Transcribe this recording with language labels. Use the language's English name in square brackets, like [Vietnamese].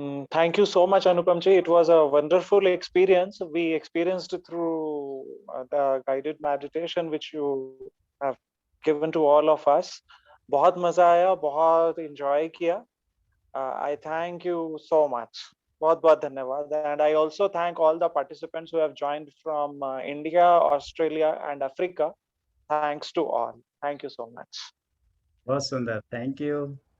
[English] Thank you so much, Anupam ji. It was a wonderful experience. We experienced through the guided meditation which you have given to all of us. [Hindi] बहुत मजा आया, बहुत enjoy किया. [English] I thank you so much. [Hindi] बहुत बहुत धन्यवाद. [English] And I also thank all the participants who have joined from India, Australia, and Africa. Thanks to all. Thank you so much. [Hindi] बहुत सुंदर. [English] Thank you.